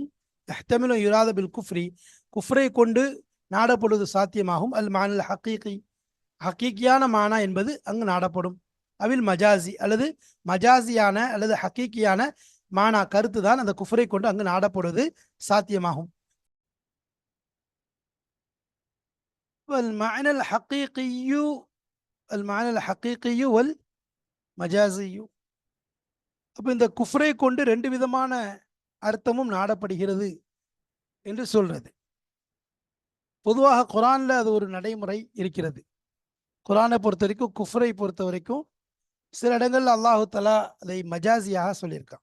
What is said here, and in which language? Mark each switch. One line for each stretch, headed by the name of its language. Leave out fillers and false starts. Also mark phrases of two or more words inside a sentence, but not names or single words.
Arabic: يحتمل يراد بالكفر,
Tamil: குஃப்ரை கொண்டு நாடப்படுவது சாத்தியமாகும்.
Arabic: المعنى الحقيقي,
Tamil: ஹக்கீக்கியான மானா என்பது அங்கு நாடப்படும்.
Arabic: أو المجازي,
Tamil: அல்லது மஜாசியான அல்லது ஹக்கீக்கியான மானா கருத்து தான் அந்த குஃப்ரை கொண்டு அங்கு நாடப்படுவது சாத்தியமாகும்.
Arabic: المعنى الحقيقي المعنى الحقيقي والمجازي,
Tamil: அப்ப இந்த குஃப்ரை கொண்டு ரெண்டு விதமான அர்த்தமும் நாடப்படுகிறது என்று சொல்றது. பொதுவாக குர்ஆன்ல அது ஒரு நடைமுறை இருக்கிறது. குர்ஆனை பொறுத்த வரைக்கும், குஃப்ரை பொறுத்த வரைக்கும் சில இடங்கள்ல அல்லாஹு தஆலா அதை மஜாசியாக சொல்லியிருக்கான்.